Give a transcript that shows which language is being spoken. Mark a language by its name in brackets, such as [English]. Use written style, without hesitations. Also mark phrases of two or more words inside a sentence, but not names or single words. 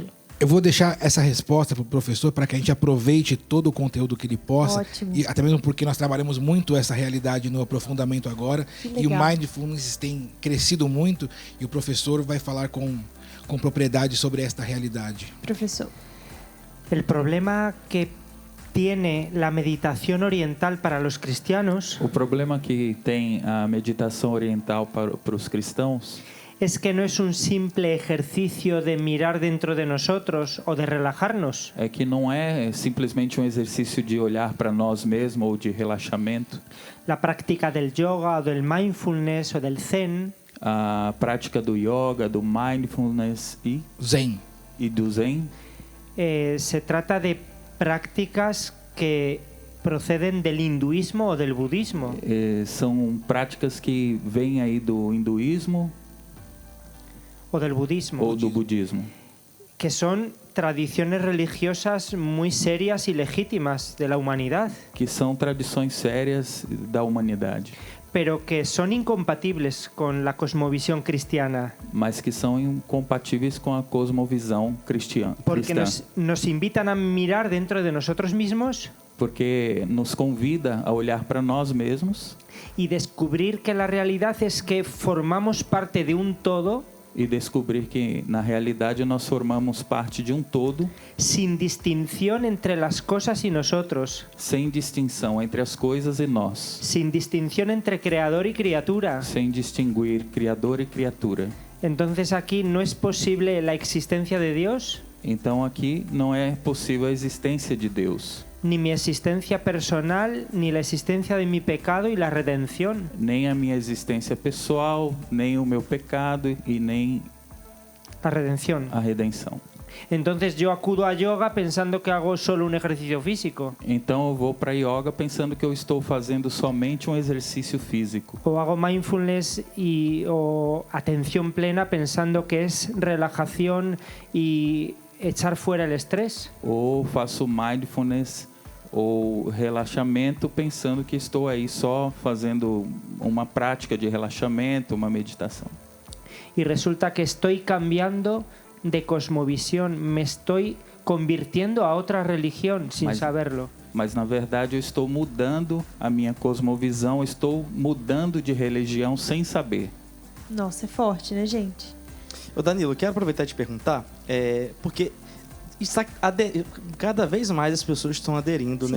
[Portuguese] Eu vou deixar essa resposta para o professor para que a gente aproveite todo o conteúdo que ele possa. Ótimo. E até mesmo porque nós trabalhamos muito essa realidade no aprofundamento agora. Que E o legal. Mindfulness tem crescido muito e o professor vai falar com propriedade sobre esta realidade. Professor. [Spanish] El problema que tiene la meditación oriental para los cristianos [Portuguese] O problema que tem a meditação oriental para os cristãos [Spanish] es que no es un simple ejercicio de mirar dentro de nosotros o de relajarnos, [Portuguese] é que não é simplesmente um exercício de olhar para nós mesmos ou de relaxamento. [Spanish] la práctica del yoga o del mindfulness o del zen. [Portuguese] A prática do yoga, do mindfulness [Spanish] Zen. [Portuguese] e do zen [Spanish] Se trata de prácticas que proceden del hinduismo o del budismo. [Portuguese] são práticas que vêm aí do hinduísmo [Spanish] O del budismo, [Portuguese] ou do budismo, [Spanish] que son tradiciones religiosas muy serias y legítimas de la humanidad, [Portuguese] que são tradições sérias da humanidade, [Spanish] pero que son incompatibles con la cosmovisión cristiana, [Portuguese] mas que são incompatíveis com a cosmovisão cristã. [Spanish] porque nos invitan a mirar dentro de nosotros mismos [Portuguese] Porque nos convida a olhar para nós mesmos [Spanish] y descubrir que la realidad es que formamos parte de un todo [Portuguese] e descobrir que, na realidade, nós formamos parte de um todo, [Spanish] sin distinción entre las cosas y nosotros, [Portuguese] sem distinção entre as coisas e nós, [Spanish] sin distinción entre creador y criatura. [Portuguese] sem distinguir Criador e criatura. [Spanish] Entonces aquí no es posible la existencia de Dios, [Portuguese] Então, aqui não é possível a existência de Deus, [Spanish] ni mi existencia personal, ni la existencia de mi pecado y la redención. [Portuguese] nem a minha existência pessoal, nem o meu pecado e nem [Spanish] La redención. [Portuguese] a redenção. [Spanish] Entonces yo acudo a yoga pensando que hago solo un ejercicio físico, [Portuguese] Então, eu vou para yoga pensando que eu estou fazendo somente um exercício físico. [Spanish] o hago mindfulness o atención plena pensando que es relajación y echar fuera el estrés. [Portuguese] Ou faço mindfulness ou relaxamento pensando que estou aí só fazendo uma prática de relaxamento, uma meditação. [Spanish] Y resulta que estoy cambiando de cosmovisión, me estoy convirtiendo a otra religión sin [Portuguese] Mas- [Spanish] saberlo. [Portuguese] Mas na verdade eu estou mudando a minha cosmovisão, estou mudando de religião sem saber. Nossa, é forte, né, gente? Ô Danilo, quero aproveitar e te perguntar, porque cada vez mais as pessoas estão aderindo, né?